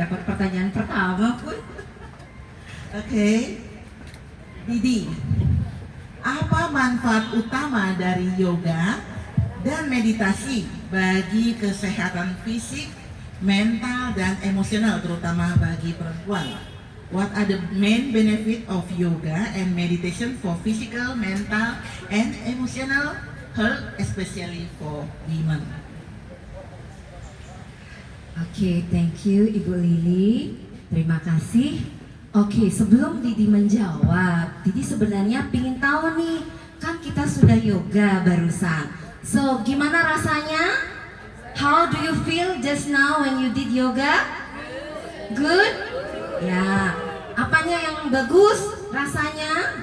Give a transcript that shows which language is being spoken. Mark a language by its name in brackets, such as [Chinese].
[Indonesian] Dapat pertanyaan pertama pun. Oke, Didi, apa manfaat utama dari yoga dan meditasi bagi kesehatan fisik, mental, dan emosional, terutama bagi perempuan? [English] What are the main benefit of yoga and meditation for physical, mental, and emotional health, especially for women? [Indonesian] Oke, [English] thank you [Indonesian] Ibu Lili. Terima kasih. Oke, sebelum Didi menjawab, Didi sebenarnya pingin tahu nih, kan kita sudah yoga barusan. So, gimana rasanya? [English] How do you feel just now when you did yoga? Good? [Indonesian] Ya, apanya yang bagus rasanya?